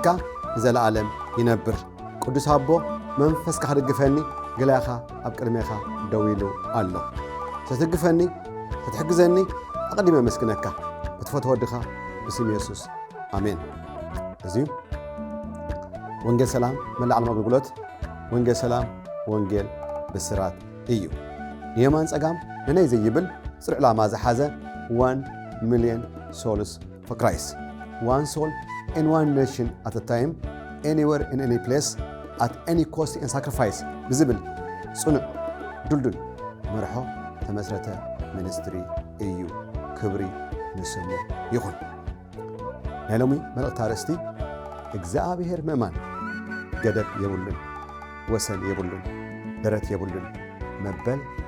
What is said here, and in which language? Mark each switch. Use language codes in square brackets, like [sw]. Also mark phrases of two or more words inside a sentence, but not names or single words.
[ti] ንዘለዓለም ይነብር። ቅዱስ ኣቦ መንፈስካ ክድግፈኒ ገላኻ ኣብ ቅድሜኻ ደው ኢሉ ኣሎ። ተትግፈኒ ተትሕግዘኒ ኣቐዲመ መስግነካ ብትፈትዎ ወድኻ ብስም ኢየሱስ ኣሜን። እዚዩ ወንጌል ሰላም መላእ ዓለም ኣገልግሎት ወንጌል ሰላም ወንጌል ብስራት እዩ። የማን ጸጋም ነናይ ዘይብል ጽርዕ ዕላማ ዝሓዘ [en] 1 million souls for Christ. One soul in one nation at a time, anywhere in any place, at any cost and sacrifice. [ti] ብዝብል ጽኑዕ ዱልዱል መርሖ ተመስረተ ሚኒስትሪ እዩ። ክብሪ ንስሙ ይኹን። ናይ ሎሚ መልእኽቲ ኣርእስቲ እግዚአብሔር ምእማን ገደብ የብሉን፣ ወሰን የብሉን፣ ደረት የብሉን መበል